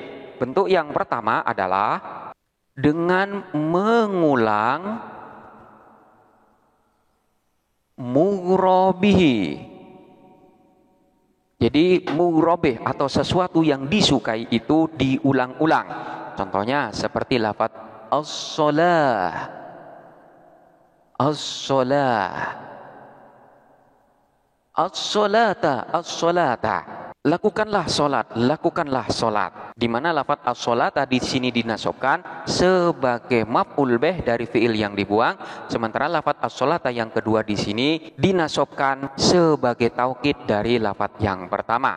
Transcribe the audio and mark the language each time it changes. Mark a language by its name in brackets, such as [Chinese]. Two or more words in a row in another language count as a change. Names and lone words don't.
[Indonesian] Bentuk yang pertama adalah dengan mengulang [Arabic] المغرى به. [Indonesian] Jadi [Arabic] المغرى به [Indonesian] atau sesuatu yang disukai itu diulang-ulang. Contohnya seperti lafaz [Arabic] الصلاة، الصلاة، الصلاةَ، الصلاةَ. [Indonesian] Lakukanlah solat, lakukanlah solat. Di mana lafaz as-sholata di sini dinasobkan sebagai [Arabic] مفعول به [Indonesian] dari fiil yang dibuang, sementara lafaz as-sholata yang kedua di sini dinasobkan sebagai taukid dari lafaz yang pertama.